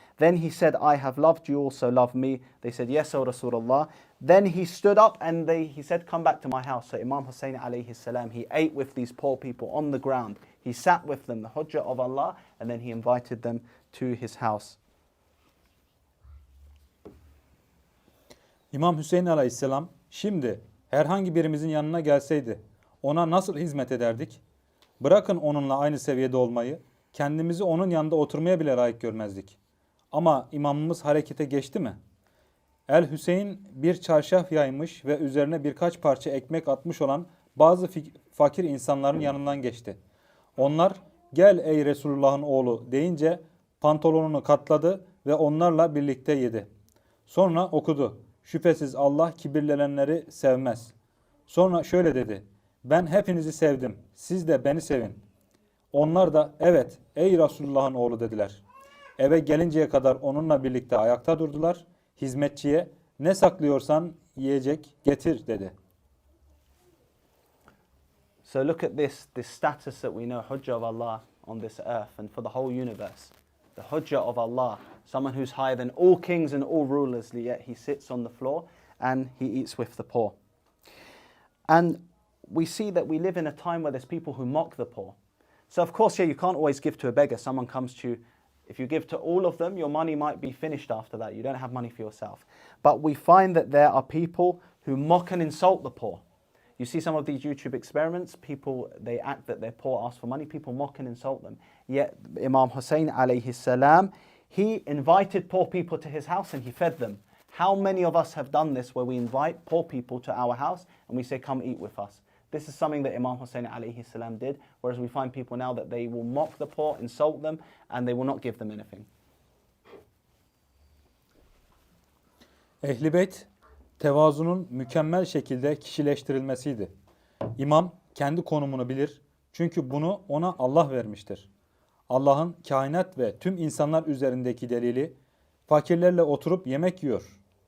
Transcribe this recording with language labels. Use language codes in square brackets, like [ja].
[en] Then he said, "I have loved you, also love me." They said, "Yes, O Rasulullah." Then he stood up and he said, "Come back to my house." So Imam Hussain alayhi salam, he ate with these poor people on the ground. He sat with them, the Hujjah of Allah, and then he invited them to his house. [tr] İmam Hüseyin aleyhisselam, şimdi herhangi birimizin yanına gelseydi ona nasıl hizmet ederdik? Bırakın onunla aynı seviyede olmayı, kendimizi onun yanında oturmaya bile layık görmezdik. Ama imamımız harekete geçti mi? El Hüseyin bir çarşaf yaymış ve üzerine birkaç parça ekmek atmış olan bazı fakir insanların yanından geçti. Onlar, "Gel ey Resulullah'ın oğlu" deyince pantolonunu katladı ve onlarla birlikte yedi. Sonra okudu: "Şüphesiz Allah kibirlenenleri sevmez." Sonra şöyle dedi: "Ben hepinizi sevdim, siz de beni sevin." Onlar da, "Evet ey Resulullah'ın oğlu" dediler. Eve gelinceye kadar onunla birlikte ayakta durdular. Hizmetçiye, "Ne saklıyorsan yiyecek getir" dedi. [en] So look at this status that we know, Hujjah of Allah on this earth and for the whole universe. The Hujjah of Allah, someone who's higher than all kings and all rulers, yet he sits on the floor and he eats with the poor. And we see that we live in a time where there's people who mock the poor. So of course, you can't always give to a beggar. Someone comes to you, if you give to all of them, your money might be finished after that. You don't have money for yourself. But we find that there are people who mock and insult the poor. You see some of these YouTube experiments, people, they act that they're poor, ask for money, people mock and insult them. Yet Imam Hussain alayhi salam, He invited poor people to his house and he fed them. How many of us have done this where we invite poor people to our house and we say, come eat with us? This is something that Imam Hussain alayhi salam did, whereas we find people now that they will mock the poor, insult them, and they will not give them anything. [tr] Ehli Beyt, tevazunun mükemmel şekilde kişileştirilmesiydi. İmam kendi konumunu bilir, çünkü bunu ona Allah vermiştir. Allah'ın kainat ve tüm insanlar üzerindeki delili, fakirlerle oturup yemek yiyor.